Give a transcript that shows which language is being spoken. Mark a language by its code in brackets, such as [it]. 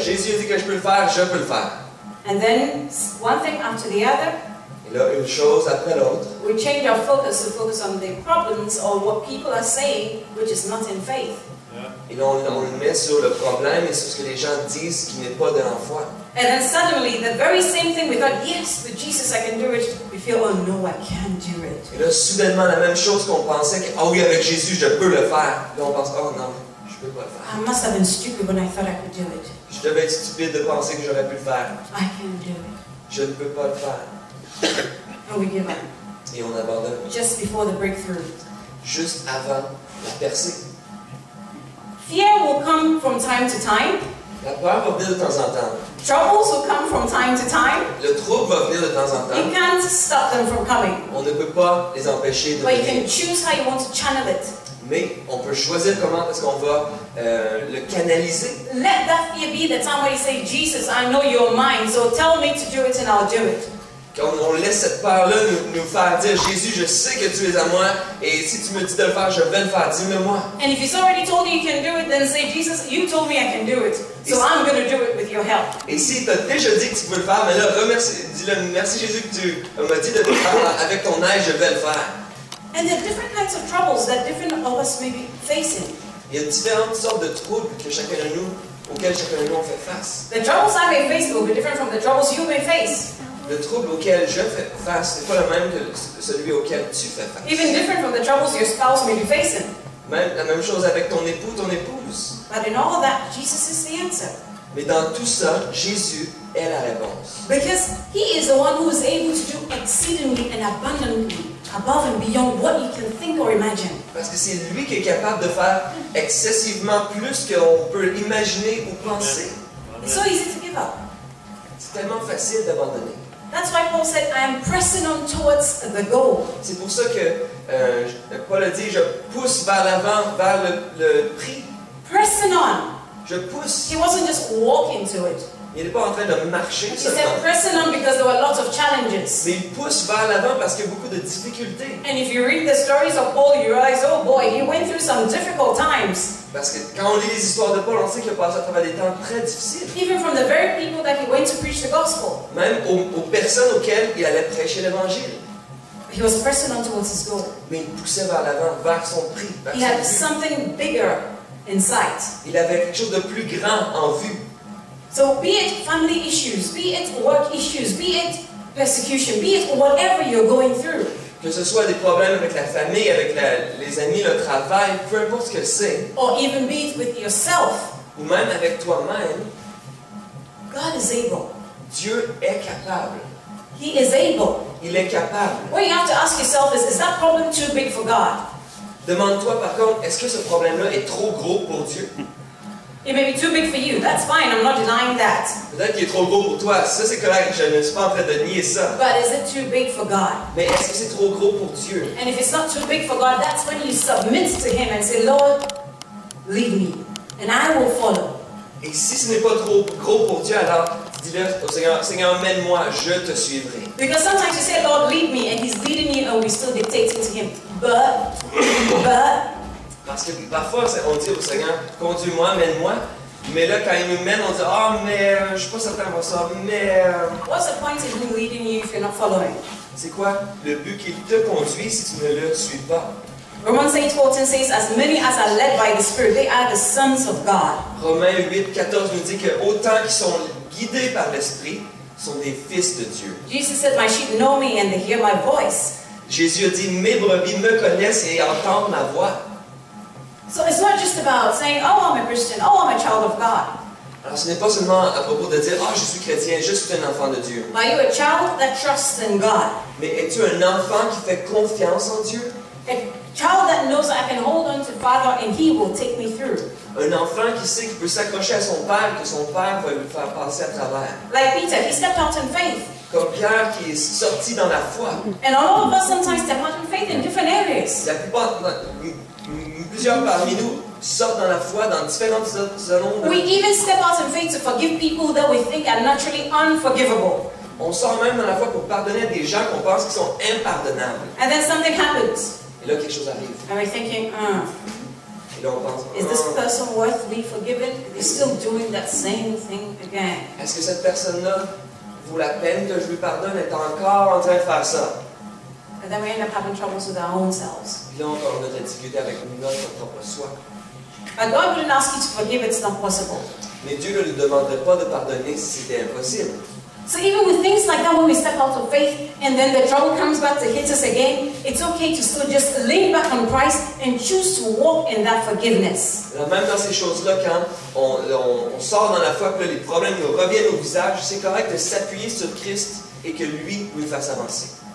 [fr] Jésus a dit que je peux le faire, je peux le faire. [en] And then one thing after the other, [fr] Et là, une chose après l'autre, [en] we change our focus to focus on the problems or what people are saying, which is not in faith. [fr] et là, on le met sur le problème et sur ce que les gens disent qui n'est pas de la foi. [en] And then suddenly, the very same thing we thought, yes, with Jesus I can do it, we feel, oh no, I can't do it. [fr] Et là, soudainement, la même chose qu'on pensait que, ah oui, avec Jésus, je peux le faire. Là, on pense, oh non, je peux pas le faire. [en] I must have been stupid when I thought I could do it. [fr] Je devais être stupide de penser que j'aurais pu le faire. [en] I can't do it. [fr] Je ne peux pas le faire. [en] And we give up. [fr] Et on abandonne. [en] Just before the breakthrough. [fr] Juste avant la percée. [en] Fear will come from time to time. [fr] La peur va venir de temps en temps. [en] Troubles will come from time to time. [fr] Le trouble va venir de temps en temps. [en] You can't stop them from coming. [fr] On ne peut pas les empêcher de [en] But you [fr] venir. [en] can choose how you want to channel it. [fr] Mais on peut choisir comment est-ce qu'on va le canaliser. [en] Let that fear be the time where you say, Jesus, I know you're mine, so tell me to do it and I'll do it. [fr] Quand on laisse cette peur-là nous faire dire, Jésus, je sais que tu es à moi, et si tu me dis de le faire, je vais le faire, dis-le-moi. [en] And if he's already told you you can do it, then say, Jesus, you told me I can do it, so I'm going to do it with your help. [fr] Et s'il t'a déjà dit que tu peux le faire, mais là, dis-le, merci Jésus que tu m'as dit de le faire, avec ton aide, je vais le faire. [en] And there are different kinds of troubles that different of us may be facing. [fr] Il y a différentes sortes de troubles auxquels chacun de nous on fait face. [en] The troubles I may face will be different from the troubles you may face. [fr] Le trouble auquel je fais face n'est pas le même que celui auquel tu fais face. [en] Even different from the troubles your spouse may be facing. [fr] Même la même chose avec ton époux, ton épouse. [en] But in all of that, Jesus is the answer. [fr] Mais dans tout ça, Jésus est la réponse. [en] Because he is the one who is able to do exceedingly and abundantly, above and beyond what you can think or imagine. [fr] Parce que c'est lui qui est capable de faire excessivement plus qu'on peut imaginer ou penser. [en] It's so easy to give up. [fr] C'est tellement facile d'abandonner. [en] That's why Paul said, I am pressing on towards the goal. [fr] C'est pour ça que Paul a dit, je pousse vers l'avant, vers le prix. [en] Pressing on. [fr] Je pousse. [en] He wasn't just walking to it. [fr] Il n'est pas en train de marcher [en] He said [fr] seulement. [en] pressing on because there were lots of challenges. [fr] Mais il pousse vers l'avant parce qu'il y a beaucoup de difficultés. [en] And if you read the stories of Paul, you realize, oh boy, he went through some difficult times. [fr] Parce que quand on lit les histoires de Paul, on sait qu'il a passé à travers des temps très difficiles. [en] Even from the very people that he went to preach the gospel. [fr] Même aux personnes auxquelles il allait prêcher l'évangile. [en] He was pressing on towards his goal. [fr] Mais il poussait vers l'avant, vers son prix, vers [en] He [fr] son [en] had [fr] but. [en] something bigger in sight. [fr] Il avait quelque chose de plus grand en vue. [en] So be it family issues, be it work issues, be it persecution, be it whatever you're going through. [fr] Que ce soit des problèmes avec la famille, avec les amis, le travail, peu importe ce que c'est, [en] Or even be it with yourself. [fr] ou même avec toi-même, [en] God is able. [fr] Dieu est capable. [en] He is able. [fr] Il est capable. [en] What you have to ask yourself is that problem too big for God? [fr] Demande-toi par contre, est-ce que ce problème-là est trop gros pour Dieu? [en] It may be too big for you. That's fine. I'm not denying that. [fr] Peut-être qu'il est trop gros pour toi. Ça, c'est correct. Je ne suis pas en train de nier ça. [en] But is it too big for God? [fr] Mais est-ce que c'est trop gros pour Dieu? [en] And if it's not too big for God, that's when you submit to Him and say, Lord, lead me, and I will follow. [fr] Et si ce n'est pas trop gros pour Dieu, alors dis-le au Seigneur, Seigneur, mène-moi, je te suivrai. [en] Because sometimes you say, Lord, lead me, and He's leading you, and we're still dictating to Him. But, [fr] Parce que parfois, on dit au Seigneur, conduis-moi, mène-moi. Mais là, quand il nous mène, on dit, ah, mais je ne suis pas certain de ça, mais... [en] what's the point in Him leading you if you're not following? [fr] C'est quoi le but qu'il te conduit si tu ne le suis pas? [en] Romans 8:14 says, as many as are led by the Spirit, they are the sons of God. [fr] Romains 8:14 nous dit que autant qui sont guidés par l'Esprit sont des fils de Dieu. [en] Jesus said, my sheep know me and they hear my voice. [fr] Jésus a dit, mes brebis me connaissent et entendent ma voix. [en] So it's not just about saying, oh, I'm a Christian, oh, I'm a child of God. [fr] Alors ce n'est pas seulement à propos de dire, ah, je suis chrétien, je suis un enfant de Dieu. [en] Are you a child that trusts in God? [fr] Mais es-tu un enfant qui fait confiance en Dieu? [en] A child that knows I can hold on to Father and He will take me through. [fr] Un enfant qui sait qu'il peut s'accrocher à son père, que son père va lui faire passer à travers. [en] Like Peter, he stepped out in faith. [fr] Comme Pierre qui est sorti dans la foi. [en] And all of us sometimes step out in faith in different areas. [fr] La plupart, plusieurs parmi nous sortent dans la foi dans différentes zones. [en] We even step out in faith to forgive people that we think are naturally unforgivable. [fr] On sort même dans la foi pour pardonner à des gens qu'on pense qui sont impardonnables. [en] And then something happens. [fr] Et là, quelque chose arrive. [en] And we're thinking, [fr] Et là, on pense, [en] is this person worth being forgiven? They're still doing that same thing again. [fr] est-ce que cette personne-là vaut la peine que je lui pardonne? Elle est encore en train de faire ça. [en] And then we end up having troubles with our own selves. [fr] Puis là, on a de la difficulté avec notre propre soi. [en] But God wouldn't ask you to forgive, it's not possible. [fr] Mais Dieu ne nous demanderait pas de pardonner si c'était impossible. [en] So even with things like that, when we step out of faith and then the trouble comes back to hit us again, it's okay to still just lean back on Christ and choose to walk in that forgiveness. [fr] Alors même dans ces choses-là, quand on sort dans la foi, que les problèmes nous reviennent au visage, c'est correct de s'appuyer sur Christ et que lui nous fasse avancer.